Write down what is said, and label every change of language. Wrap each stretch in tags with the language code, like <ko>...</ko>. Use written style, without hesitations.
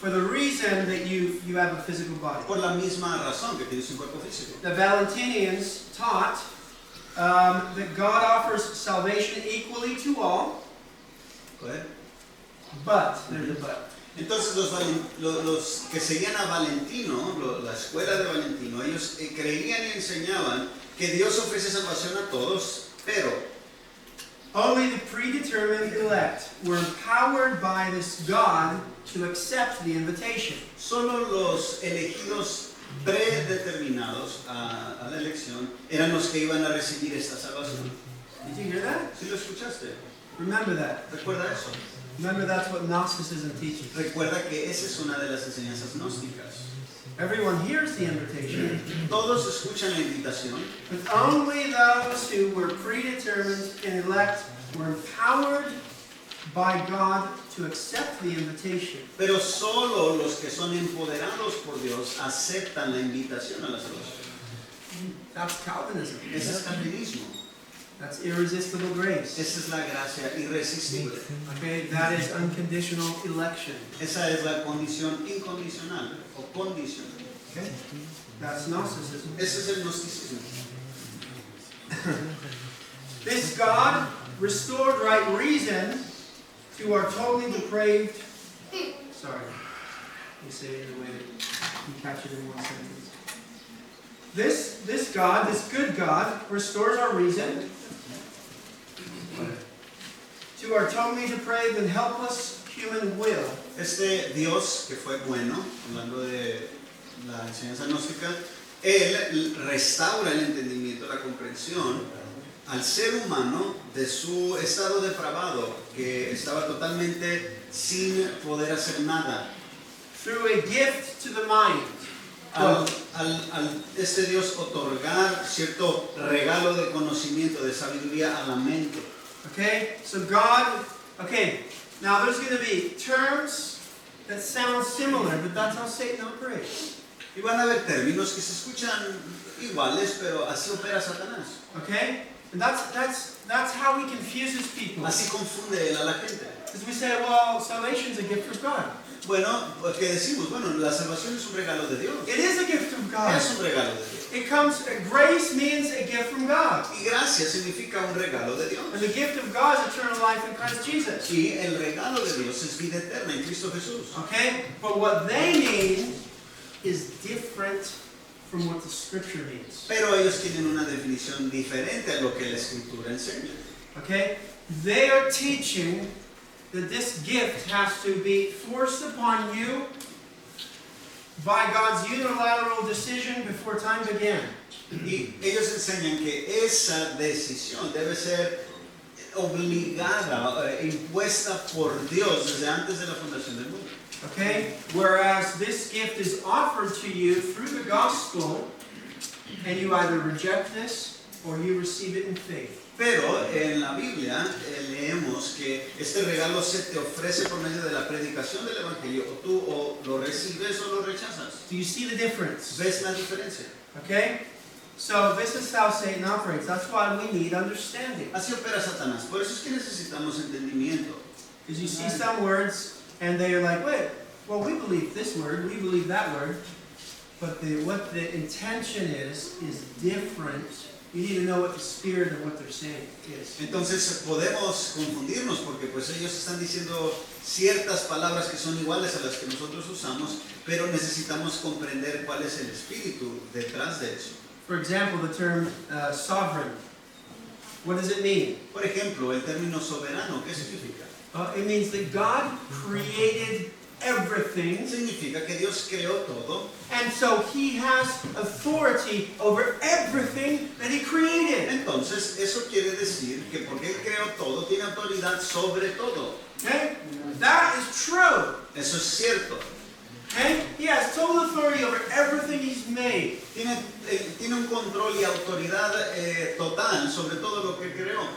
<en>For the reason that you have a physical body.</en> <es>por la misma razón que tienes un cuerpo físico.</es> <en>The Valentinians taught that God offers salvation equally to all,</en> <es>¿Correcto?</es> <en>but, there's a but.</en> <es>Entonces los que seguían a Valentino, la escuela de Valentino, ellos creían y enseñaban que Dios ofrece salvación a todos, pero</es> <en>Only the predetermined elect were empowered by this God to accept the invitation.</en> <es>solo los elegidos predeterminados a la elección eran los que iban a recibir esta salvación.</es> <en>Did you hear that?</en> <es>¿Sí lo escuchaste?</es> <en>Remember that.</en> <es>Recuerda eso.</es> <en>Remember that's what Gnosticism teaches.</en> <es>Recuerda que esa es una de las enseñanzas gnósticas.</es> <en>Everyone hears the invitation,</en> <es>Todos escuchan la invitación,</es> <en>but only those who were predetermined and elect were empowered by God to accept the invitation.</en> <es>pero solo los que son empoderados por Dios aceptan la invitación a la salvación.</es> <en>That's Calvinism.</en> <es>Ese es calvinismo.</es> <en>That's irresistible grace.</en> <es>Esa es la gracia irresistible.</es> <en>Okay, that is unconditional election.</en> <es>Esa es la condición incondicional o condicional.</es> <en>Okay? That's Gnosticism.</en> <es>Ese es el gnosticismo.</es> <en>This God restored right reason to our totally depraved. Sorry, let me say it in a way that you can catch it in one sentence. This God, this good God, restores our reason to our totally depraved and helpless human will.</en> <es>Este Dios que fue bueno, hablando de la enseñanza gnóstica, Él restaura el entendimiento, la comprensión al ser humano de su estado depravado, que estaba totalmente sin poder hacer nada.</es> <en>Through a gift to the mind.</en> <es>Al este Dios otorgar cierto regalo de conocimiento, de sabiduría a la mente.</es> <en>Okay, so God, okay, now there's going to be terms that sound similar, but that's how Satan operates.</en> <es>Y van a haber términos que se escuchan iguales, pero así opera Satanás.</es> <en>Okay, and that's how he confuses people.</en> <es>Así confunde él a la gente.</es> <en>Because we say, well, salvation is a gift from God.</en> <es>Bueno, porque decimos, bueno, la salvación es un regalo de Dios.</es> <en>It is a gift from God.</en> <es>Es un regalo de Dios.</es> <en>It comes, grace means a gift from God.</en> <es>Y gracia significa un regalo de Dios.</es> <en>And the gift of God is eternal life in Christ Jesus.</en> <es>Y el regalo de Dios es vida eterna en Cristo Jesús.</es> <en>Okay, but what they mean is different from what the Scripture means.</en> <es>Pero ellos tienen una definición diferente a lo que la Escritura enseña.</es> <en>Okay, they are teaching that this gift has to be forced upon you by God's unilateral decision before time began.</en> <es>Y ellos enseñan que esa decisión debe ser obligada, impuesta por Dios desde antes de la fundación del mundo.</es> <en>Okay, whereas this gift is offered to you through the gospel, and you either reject this or you receive it in faith.</en> <es>Pero en la Biblia leemos que este regalo se te ofrece por medio de la predicación del Evangelio. O tú o lo recibes o lo rechazas.</es> <en>Do you see the difference?</en> <es>¿Ves la diferencia?</es> <en>Okay? So this is how Satan operates. That's why we need understanding.</en> <es>Así opera Satanás. Por eso es que necesitamos entendimiento.</es> <en>Because you see some words and they're like, wait, well, we believe this word, we believe that word. But what the intention is different. You need to know what the spirit of what they're saying is.</en> <es>Entonces podemos confundirnos porque pues ellos están diciendo ciertas palabras que son iguales a las que nosotros usamos, pero necesitamos comprender cuál es el espíritu detrás de eso.</es> <en>For example, the term sovereign. What does it mean?</en> <es>Por ejemplo, el término soberano, ¿qué significa?</es> <en>It means that God created everything,</en> <es>Significa que Dios creó todo,</es> <en>and so He has authority over everything that He created.</en> <es>entonces eso quiere decir que porque Él creó todo, tiene autoridad sobre todo.</es> <en>Okay? That is true.</en> <es>Eso es cierto.</es> <en>Okay? He has total authority over everything He's made.</en> <es>Tiene un control y autoridad total sobre todo lo que creó.</es>